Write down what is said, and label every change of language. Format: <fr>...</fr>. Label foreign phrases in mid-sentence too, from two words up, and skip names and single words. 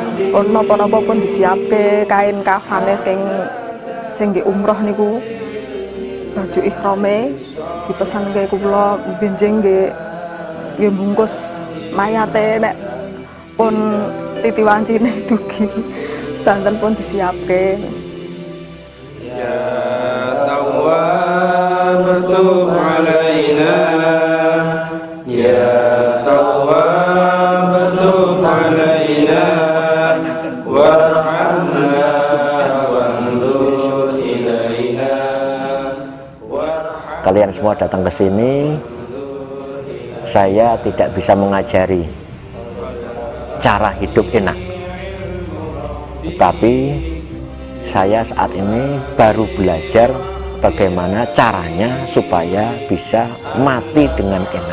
<jv>pun napa-napa pun disiapke kain kafane sing nggih umroh niku, baju ihrame dipesanke kula, benjing nggih bungkus mayate nek pun titi wancine dugi sedanten pun disiapke.</jv> <ar>تب علينا يا تواب تب علينا وارحمنا وانظر إلينا.</ar> <id>Kalian semua datang ke sini, saya tidak bisa mengajari cara hidup enak, tetapi saya saat ini baru belajar bagaimana caranya supaya bisa mati dengan enak.</id>